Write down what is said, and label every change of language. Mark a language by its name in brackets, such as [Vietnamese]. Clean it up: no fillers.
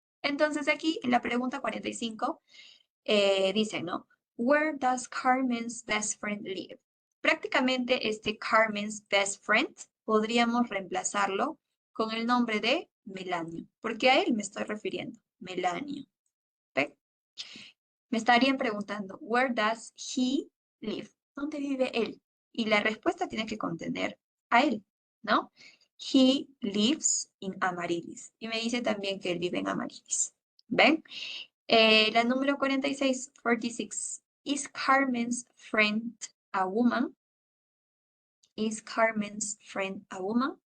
[Spanish] Entonces, aquí en la pregunta 45, dicen, ¿no? [English] Where does Carmen's best friend live? [Spanish] Prácticamente este Carmen's best friend podríamos reemplazarlo con el nombre de Melanio, porque a él me estoy refiriendo, Melanio. ¿Ve? Me estarían preguntando, [English] where does he live? [Spanish] ¿Dónde vive él? Y la respuesta tiene que contener a él, ¿no? [English] He lives in Amaryllis. [Spanish] Y me dice también que él vive en Amaryllis. ¿Ven? La número 46, 46. [English] Is Carmen's friend a woman? Is Carmen's friend a woman?